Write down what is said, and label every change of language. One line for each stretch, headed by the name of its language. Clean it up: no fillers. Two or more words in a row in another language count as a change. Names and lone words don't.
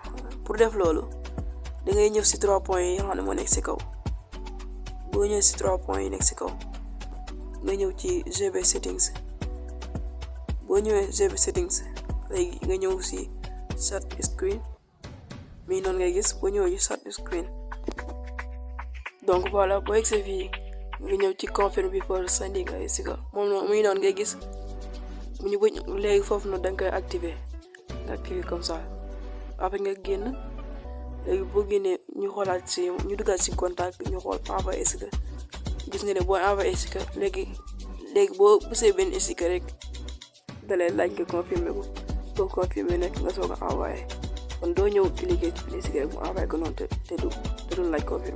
Wolof: pour def loolu da ngay ñëw si 3 points yi nga xam ne moo nekk si kaw boo ñëw si 3 points yi nekk si kaw nga ñëw ci GB settings boo ñëwee GB settings léegi nga ñëw si
English: start screen
Wolof: mi noonu ngay gis boo ñëwee ci
English: start screen
French: donc voilà
Wolof: boo egsee fii nga ñëw ci confirm
English: before sending
Wolof: ay sticker moom muy noonu ngay gis mu ñu bëgg léegi foofu noonu da nga koy activer
French: comme ça après
Wolof: nga génn léegi boo génnee ñu xoolaat si ñu duggaat si contact ñu xool envoyé sticker gis nga ne boo envoyé sticker léegi boo bësee benn sticker rek dalee laaj nga confirmer ko boo confirmer nag nga soog a envoyé kon doo ñëw cliquer ci benn sticker rek mu envoyé ko noonu te du laaj confirmer.